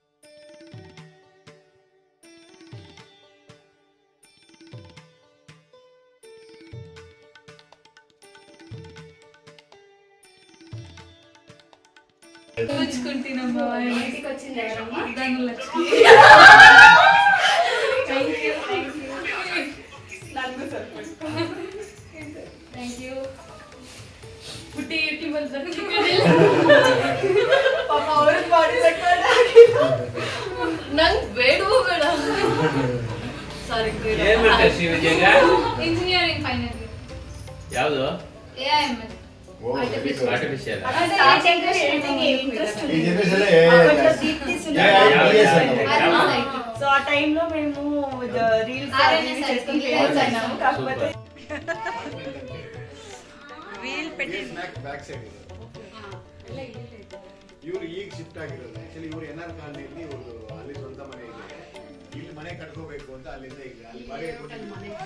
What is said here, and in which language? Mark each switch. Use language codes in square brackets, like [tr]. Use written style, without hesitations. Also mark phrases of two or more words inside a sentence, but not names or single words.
[te] పుచ్చుకుంటున్నామ్మా. ఇంటికి వచ్చింది ఎవరమ్మా? ధనలక్ష్మి. [en] Thank you. Thank you. [te] నాకు సరిపోయింది. [en] Thank you. [te] పుట్టి యూట్యూబర్ [kn] ಪಾಪ ಅವ್ರ ಬಾಡಿ ನಂಗೆ ಬೇಡವೋ ಬೇಡ. ಸಾರಿ. ಏನ್ ಮಾಡ್ತಾರೆ ಶ್ರೀ ವಿಜಯಗ? [en] Engineering final year. [kn] ಯಾವುದು? AIML. [en] Oh very good. [kn] ಆರ್ಟಿಫಿಷಿಯಲ್. [te] ఈ జనరేషన్ సో ఆ టైంలో మేము రీల్స్ చేసుకుని ఫేమస్ అయినాము. కాకపోతే [en] back side [kn] ಇವ್ರು ಈಗ ಶಿಫ್ಟ್ ಆಗಿರೋದು. ಆಕ್ಚುಲಿ ಇವ್ರು ಎನ್ಆರ್ ಕಾಲನಿಯಲ್ಲಿ ಇವ್ರು ಅಲ್ಲಿ ಸ್ವಂತ ಮನೆ ಇದೆ. ಇಲ್ಲಿ ಮನೆ ಕಟ್ಕೋಬೇಕು ಅಂತ ಅಲ್ಲಿಂದ ಈಗ ಅಲ್ಲಿ ಬಾಡಿಗೆ ಕೊಟ್ಟಿದ್ದಾರೆ.